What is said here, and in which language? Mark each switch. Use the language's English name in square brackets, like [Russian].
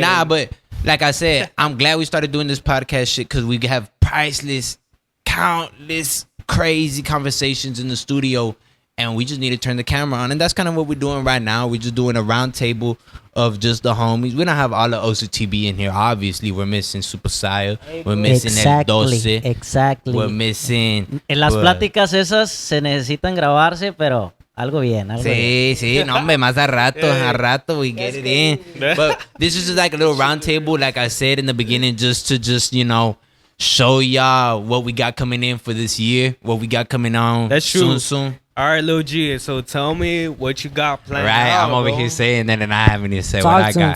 [English] Nah, but like I said, I'm glad we started doing this podcast shit because we have priceless, countless, crazy conversations in the studio, and we just need to turn the camera on. And that's kind of what we're doing right now. We're just doing a round table of just the homies. We don't have all the OCTB in here. Obviously, we're missing Super Saiyan. We're missing El Doce. Exactly. We're missing. [Spanish] En las pláticas esas se necesitan grabarse, pero algo bien, algo bien. Sí, no, hombre, más a rato, [English] we get it in. But this is just like a little round table, like I said in the beginning, just to you know, show y'all what we got coming in for this year, what we got coming on. That's true. Soon. All right, Lil G. So tell me what you got planned. Right, out, I'm over bro. here saying that, and I haven't even said what I got.